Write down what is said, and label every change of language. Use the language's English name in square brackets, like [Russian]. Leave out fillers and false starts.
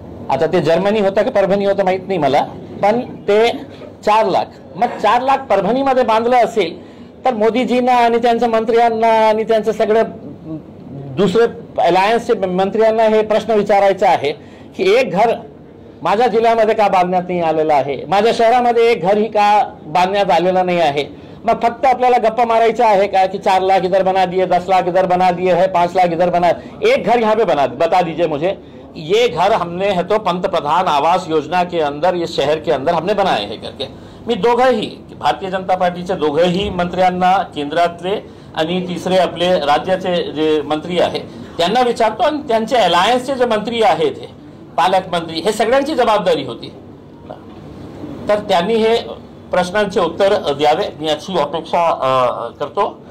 [Marathi] आता ते जर्मनी होतं की परभणी होतं माहित नाही मला, पण ते 4 लाख मग 4 लाख परभणीमध्ये बांधलं असेल तर मोदीजींना आणि त्यांच्या मंत्र्यांना आणि त्यांचं सगळं दुसरे अलायन्सचे मंत्र्यांना हे प्रश्न विचारायचा आहे की एक घर माझ्या जिल्ह्यामध्ये का बांधण्यात नाही आलेलं आहे, माझ्या शहरामध्ये एक घर ही का बांधण्यात आलेलं नाही आहे. मग फक्त आपल्याला गप्पा मारायचा आहे का [Hindi] कि 4 लाख इधर बना दिए, 10 लाख इधर बना दिए है, 5 लाख इधर बना. एक घर यहाँ पे बता दीजिए मुझे, ये घर हमने है तो पंतप्रधान आवास योजना के अंदर इस शहर के अंदर हमने बनाए हैं करके. [Marathi] मी दोघंही भारतीय जनता पार्टीचे दोघंही मंत्र्यांना केंद्रातले आणि तिसरे आपले राज्याचे जे मंत्री आहे त्यांना विचारतो आणि त्यांचे अलायन्सचे जे मंत्री आहेत हे पालकमंत्री हे सगळ्यांची जबाबदारी होती. तर त्यांनी हे प्रश्नांचे उत्तर द्यावे मी याची अपेक्षा करतो.